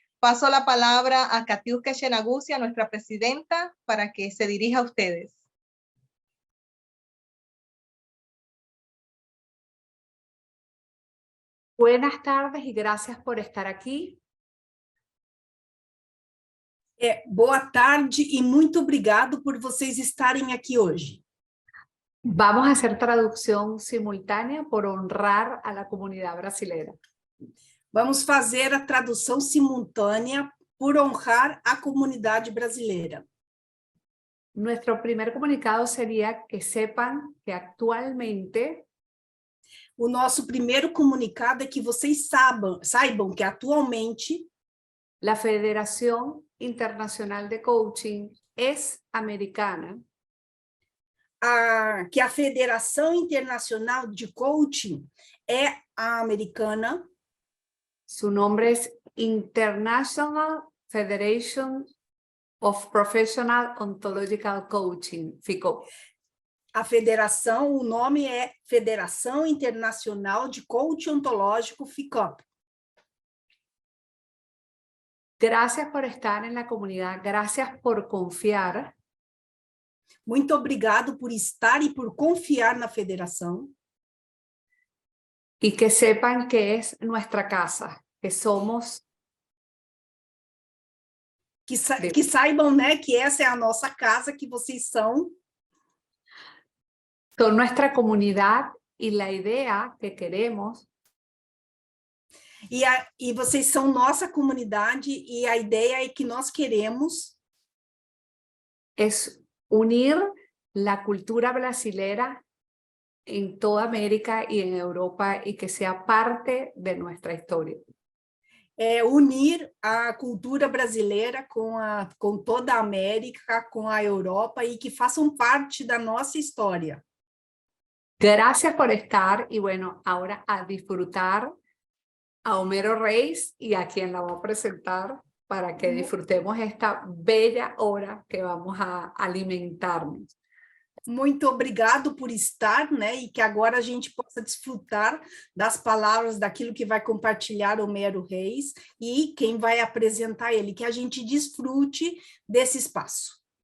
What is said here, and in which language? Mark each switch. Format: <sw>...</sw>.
<es>Paso la palabra a Katiuska Shenagucia, nuestra presidenta, para que se dirija a ustedes. Buenas tardes y gracias por estar aqui.</es> <pt>Boa tarde e muito obrigado por vocês estarem aqui hoje.</pt> <es>Vamos a hacer traducción simultánea por honrar a la comunidad brasilera.</es> <pt>Vamos fazer a tradução simultânea por honrar a comunidade brasileira.</pt> <es>Nuestro primer comunicado sería que sepan que actualmente</es> <pt>O nosso primeiro comunicado é que vocês saibam que atualmente</pt> <es>la Federación Internacional de Coaching es americana,</es> <pt>que a Federação Internacional de Coaching é a americana.</pt> <es>su nombre es International Federation of Professional Ontological Coaching, FICO.</es> <pt>A federação, o nome é Federação Internacional de Coaching Ontológico, FICOP.</pt> <es>Gracias por estar en la comunidad, gracias por confiar.</es> <pt>Muito obrigado por estar e por confiar na federação.</pt> <es>Y que sepan que es nuestra casa, que somos...</es> <pt>Que saibam, né, que essa é a nossa casa, que vocês são.</pt> <es>Son nuestra comunidad y la idea que queremos</es> <pt>E vocês são nossa comunidade e a ideia é que nós queremos</pt> <es>es unir la cultura brasilera en toda América y en Europa y que sea parte de nuestra historia.</es> <pt>Unir a cultura brasileira com toda a América, com a Europa e que façam parte da nossa história.</pt> <es>Gracias por estar y bueno, ahora a disfrutar a Homero Reis y a quien la voy a presentar para que disfrutemos esta bella hora que vamos a alimentarnos.</es> <pt>Muito obrigado por estar, né? E que agora a gente possa desfrutar das palavras daquilo que vai compartilhar Homero Reis e quem vai apresentar ele, que a gente desfrute desse espaço.</pt>